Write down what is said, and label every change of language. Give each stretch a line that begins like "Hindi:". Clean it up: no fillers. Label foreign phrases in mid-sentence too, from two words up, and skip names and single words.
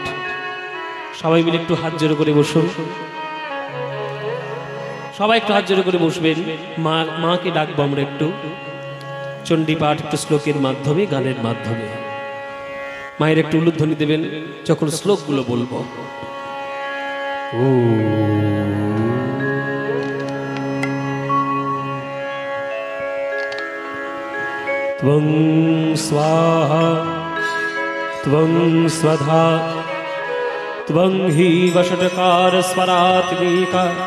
Bangla: সবাই মিলে একটু হাত জোড়ো করে বসুন। সবাই একটু হাত জোড়ো করে বসবেন। মাকে ডাকবো আমরা একটু চণ্ডী পাঠ, একটু শ্লোকের মাধ্যমে, গানের মাধ্যমে। মায়ের একটু উলুধ্বনি দেবেন যখন শ্লোকগুলো বলবো।
Sanskrit: ও त्वं स्वाहा त्वं स्वधा त्वं हि वषट्कार स्वरात्मिका